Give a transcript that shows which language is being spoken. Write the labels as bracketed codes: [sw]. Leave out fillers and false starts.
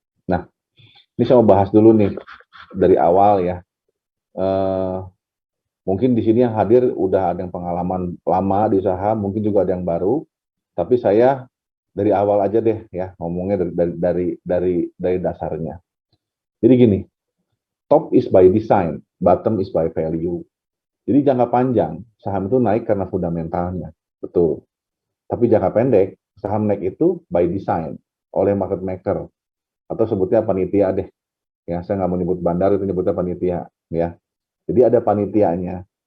[id] Nah, ini saya mau bahas dulu nih dari awal ya. Mungkin di sini yang hadir udah ada yang pengalaman lama di usaha, mungkin juga ada yang baru. Tapi saya dari awal aja deh ya ngomongnya dari dasarnya. Jadi gini, [en] top is by design, bottom is by value. [id] Jadi jangka panjang saham itu naik karena fundamentalnya, betul. Tapi jangka pendek saham naik itu by design oleh market maker atau sebutnya panitia deh. Ya, saya nggak mau nyebut bandar, itu nyebutnya panitia ya. Jadi ada panitianya.